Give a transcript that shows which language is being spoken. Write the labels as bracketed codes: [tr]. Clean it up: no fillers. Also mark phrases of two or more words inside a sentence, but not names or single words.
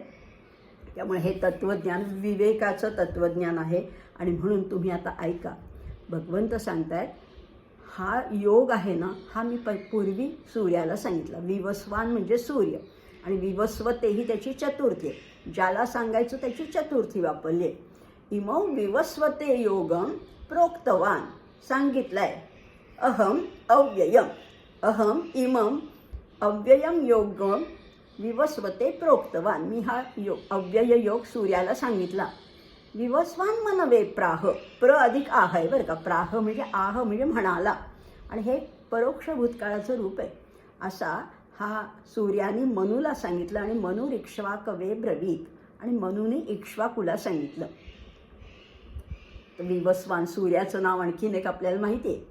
[mr] त्यामुळे हे तत्त्वज्ञान विवेकाचं तत्त्वज्ञान आहे. आणि म्हणून तुम्ही आता ऐका. भगवंत सांगतायत हा योग आहे ना, हा मी पूर्वी सूर्याला सांगितला. विवस्वान म्हणजे सूर्य आणि विवस्वतेही त्याची चतुर्थी आहे. ज्याला सांगायचं त्याची चतुर्थी वापरली आहे. [sa] इमौ विवस्वते योगम प्रोक्तवान सांगितलंय. अहम अव्ययम, अहम इमम अव्ययम योगम विवस्वते प्रोक्तवान. [mr] मी हा अव्यय योग सूर्याला सांगितला. [sa] विवस्वान मनवे प्राह, [mr] प्र अधिक आह आहे बरं का. प्राह म्हणजे आह म्हणजे म्हणाला. आणि हे परोक्ष भूतकाळाचं रूप आहे. असा हा सूर्याने मनूला सांगितलं. आणि [sa] मनू इक्ष्वाकवे ब्रवीत, [mr] आणि मनूने इक्ष्वाकुला सांगितलं. विवस्वान सूर्याचं नाव आणखीन एक आपल्याला माहिती आहे.